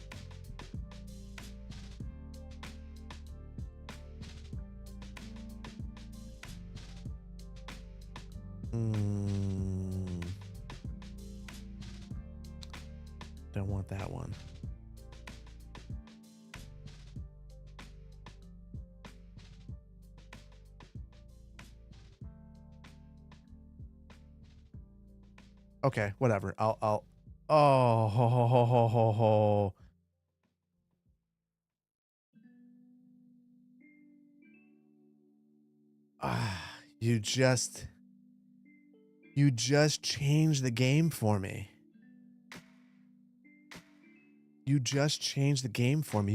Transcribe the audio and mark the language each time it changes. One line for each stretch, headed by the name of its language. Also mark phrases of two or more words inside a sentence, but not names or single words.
English: Don't want that one. Okay, whatever. I'll oh ho ho ho ho ho ho. You just changed the game for me. You just changed the game for me.